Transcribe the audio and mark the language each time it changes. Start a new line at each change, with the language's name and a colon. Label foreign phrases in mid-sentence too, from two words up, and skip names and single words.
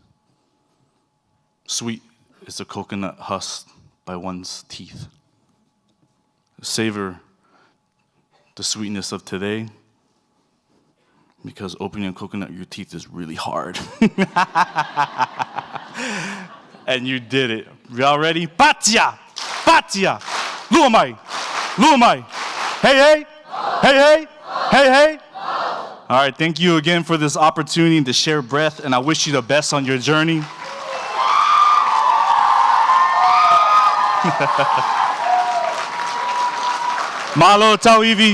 English: Sweet is the coconut husk by one's teeth. Savor the sweetness of today, because opening a coconut with your teeth is really hard. And you did it. Y'all ready? Patia!
Samoan: Patia! Luamai! Luamai!
English: Hey, hey! Hey, hey! Hey, hey! All right, thank you again for this opportunity to share breath, and I wish you the best on your journey.
Samoan: Malo Tauivi.